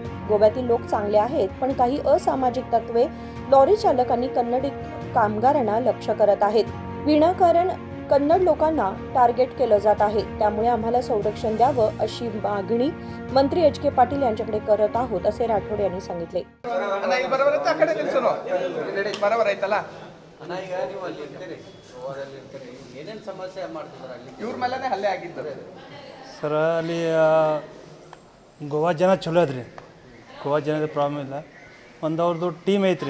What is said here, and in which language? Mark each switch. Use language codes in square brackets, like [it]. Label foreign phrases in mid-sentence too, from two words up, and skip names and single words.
[mr] गोव्यातील लोक चांगले आहेत, पण काही असामाजिक तत्वे लॉरी चालकांनी कन्नड कामगारांना लक्ष्य करत आहेत. विनाकारण कन्नड लोकांना टार्गेट केलं जात आहे. त्यामुळे आम्हाला संरक्षण द्यावं अशी मागणी मंत्री एच.के. पाटील यांच्याकडे करत आहोत, असे राठोड यांनी सांगितले. [kn] ಸರ್ ಅಲ್ಲಿ ಗೋವಾ ಜನ ಚಲೋ ಅದ್ರಿ. ಗೋವಾ ಜನದ ಪ್ರಾಬ್ಲಮ್ ಇಲ್ಲ. ಒಂದು ಅವ್ರದ್ದು ಟೀಮ್ ಐತ್ರಿ.